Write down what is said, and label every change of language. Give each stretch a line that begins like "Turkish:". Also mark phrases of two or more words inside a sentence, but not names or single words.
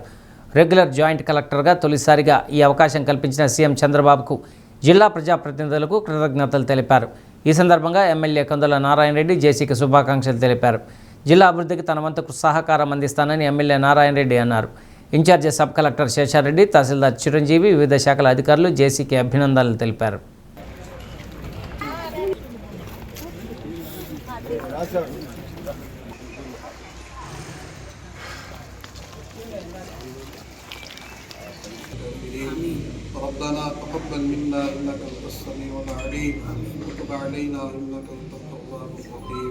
Telugu: రెగ్యులర్ జాయింట్ కలెక్టర్గా తొలిసారిగా ఈ అవకాశం కల్పించిన సీఎం చంద్రబాబుకు జిల్లా ప్రజాప్రతినిధులకు కృతజ్ఞతలు తెలిపారు. ఈ సందర్భంగా ఎమ్మెల్యే కొందల నారాయణ రెడ్డి జేసీకి శుభాకాంక్షలు తెలిపారు. జిల్లా అభివృద్ధికి తన వంతుకు సహకారం అందిస్తానని ఎమ్మెల్యే నారాయణ రెడ్డి అన్నారు. ఇన్ఛార్జి సబ్ కలెక్టర్ శేషారెడ్డి, తహసీల్దార్ చిరంజీవి, వివిధ శాఖల అధికారులు జేసీకి అభినందనలు తెలిపారు.
Arabic: ربنا تقبل منا انك انت السميع العليم وتب علينا انك انت التواب الرحيم.